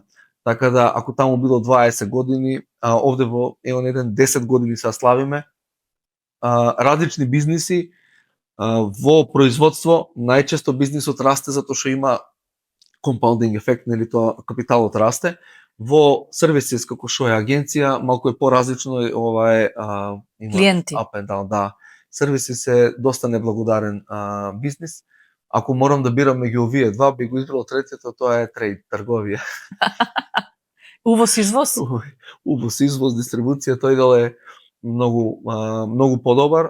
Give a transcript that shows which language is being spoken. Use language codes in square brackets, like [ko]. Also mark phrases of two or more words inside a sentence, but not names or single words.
[mk] Така да, ако таму било 20 години, овде во Еон 1 10 години се славиме, различни бизниси, во производство, најчесто бизнисот расте затоа што има компаундинг ефект, нели, тоа капиталот расте. Во сервисис како што е агенција, малку е поразлично, ова е има клиенти. [en] Up and down, [mk] да. Сервисис е доста неблагодарен бизнис. Ако морам да бирам меѓу овие два, би го избрал третиот, тоа е трейд, трговија. Увоз-извоз? Увоз-извоз, дистрибуција, тој дел е многу подобар.